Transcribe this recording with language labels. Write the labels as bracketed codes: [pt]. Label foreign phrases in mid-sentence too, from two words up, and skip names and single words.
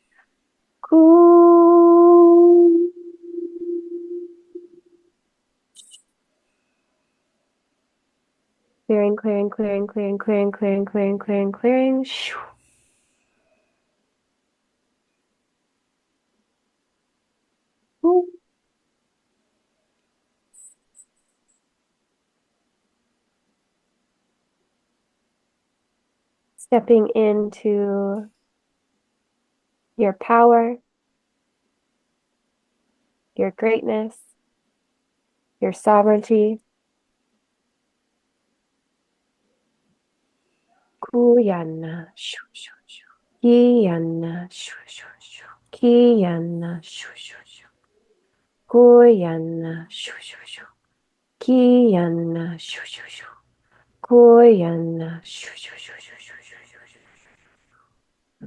[en] Clearing, clearing, clearing, clearing, clearing, clearing, clearing, clearing, clearing. Stepping into your power, your greatness, your sovereignty. Kuyana, shu, shu, shu. Kiyana, shu, shu, shu. Kiyana, shu, shu, shu. Kuyana, shu, shu, shu. Kiyana, shu, shu, shu. Kuyana, shu, shu, shu, shu, shu, shu, shu.